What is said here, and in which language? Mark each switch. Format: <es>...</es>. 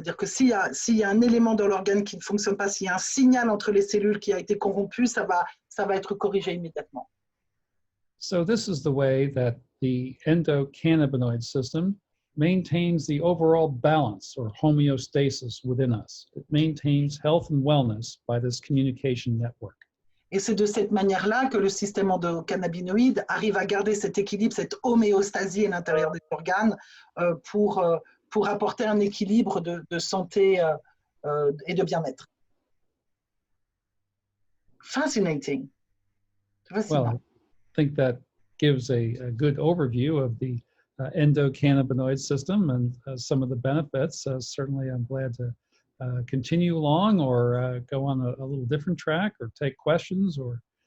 <fr>C'est-à-dire que s'il y a un élément dans l'organe qui ne fonctionne pas, s'il y a un signal entre les cellules qui a été corrompu, ça va être corrigé immédiatement.</fr> <en>So this is the way that the endocannabinoid system maintains the overall balance or homeostasis within us. It maintains health and wellness by this communication network.</en> <fr>Et c'est de cette manière-là que le système endocannabinoïde arrive à garder cet équilibre, cette homéostasie à l'intérieur des organes pour apporter un équilibre de santé et de bien-être.</fr> <en>Fascinating. Well, I think that gives a good overview of the endocannabinoid system and some of the benefits. Certainly, I'm glad to continue along or go on a little different track or take questions or.</en>